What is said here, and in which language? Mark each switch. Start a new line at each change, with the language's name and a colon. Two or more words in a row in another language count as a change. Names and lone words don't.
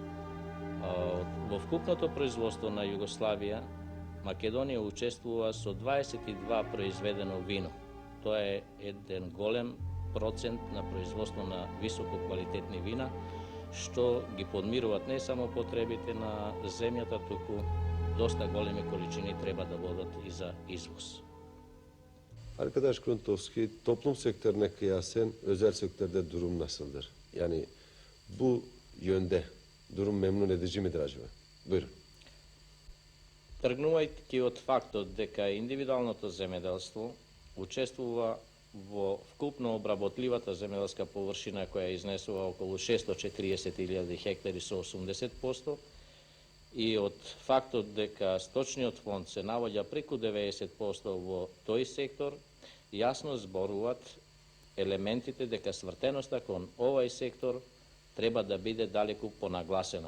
Macedonian: Во вкупното производство на Југославија, Македонија учествува со 22 произведено вино. Тоа е еден голем процент на производство на високо квалитетни вина, што ги подмируваат не само потребите на земјата, туку доста големи количини треба да бодат и за извоз.
Turkish: Arkadaş Kruntovski, toplum sektörüne kıyasen özel sektörde durum nasıldır? Yani bu yönde durum memnun edici midir acaba? Buyurun.
Macedonian: Тргнувајќи од фактот дека индивидуалното земеделство учествува во вкупно обработливата земеделска површина која изнесува околу 640.000 хектари со 80%, и од фактот дека сточниот фонд се наоѓа преку 90% во тој сектор, јасно зборуваат елементите дека свртеноста кон овај сектор треба да биде далеку понагласена.